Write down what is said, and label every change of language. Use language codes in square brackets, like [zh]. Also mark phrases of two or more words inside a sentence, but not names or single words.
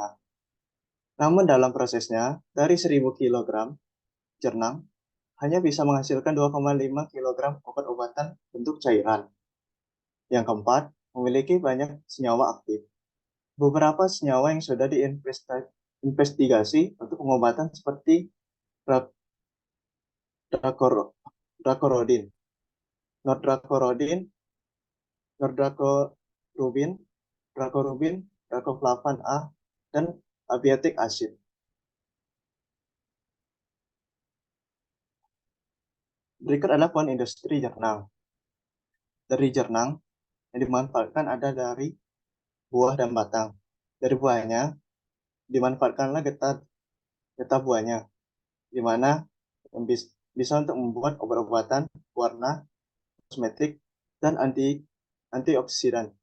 [id] Namun dalam prosesnya, dari 1000 kg jernang hanya bisa menghasilkan 2,5 kg obat-obatan bentuk cairan. Yang keempat, memiliki banyak senyawa aktif. Beberapa senyawa yang sudah diinvestigasi untuk pengobatan seperti dracorodin, nordracorodin, nordracorubin, dracorubin, dracoflavan A, dan [en] abiotic acid. [id] Berikut adalah pohon industri jernang. Dari jernang yang dimanfaatkan ada dari buah dan batang. Dari buahnya dimanfaatkanlah getah getah buahnya, di mana bisa untuk membuat obat-obatan, warna, kosmetik, dan antioksidan.